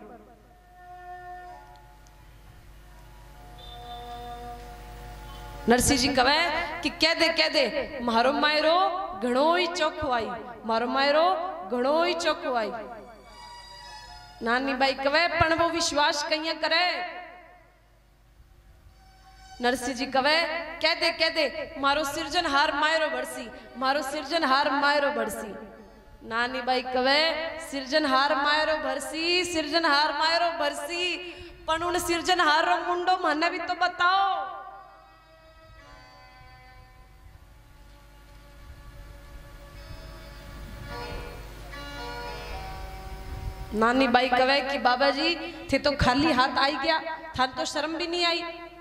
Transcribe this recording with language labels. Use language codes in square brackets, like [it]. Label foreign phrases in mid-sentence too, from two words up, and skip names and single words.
[raj] नरसिंह जी कहे कि कह दे मारो मायरो घणो ही चौखो आई, मारो मायरो घणो ही चौखो आई। नानी बाई कहे पण वो विश्वास कहीं करे। नरसिंह जी कहे कह दे मारो सिरजनहार मायरो बरसी, मारो सिरजनहार मायरो बरसी। नानी बाई कहे सिरजनहार मायरो भरसी, सिरजनहार मायरो भरसी, पण उन सिरजनहार रो मुंडो मने भी तो बताओ। नानी बाई कहे कि बाबा जी थे तो खाली हाथ आई गया, था तो शर्म भी नहीं आई।